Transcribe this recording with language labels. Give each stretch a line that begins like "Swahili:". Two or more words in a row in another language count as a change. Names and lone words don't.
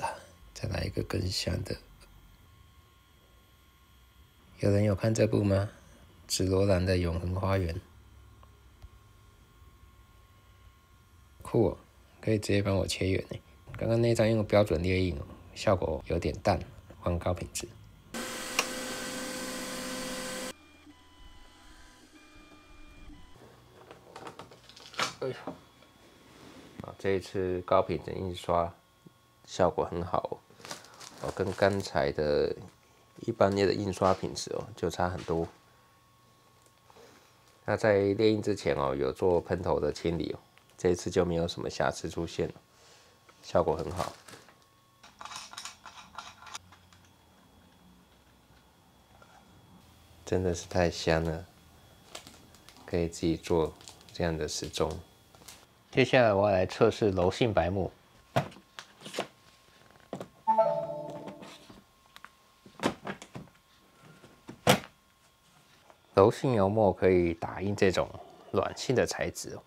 Chinese: 再來一個更香的，有人有看這部嗎？紫羅蘭的永恆花園。酷哦，可以直接幫我切圓耶。剛剛那張用標準列印，效果有點淡，換高品質。哎呦，這一次高品質印刷效果很好哦，跟剛才的一般的印刷品質哦就差很多。那在列印之前哦，有做噴頭的清理哦。這一次就沒有什麼瑕疵出現了，效果很好，真的是太香了，可以自己做這樣的時鐘。接下來我要來測試柔性白墨。柔性油墨可以打印這種軟性的材質哦。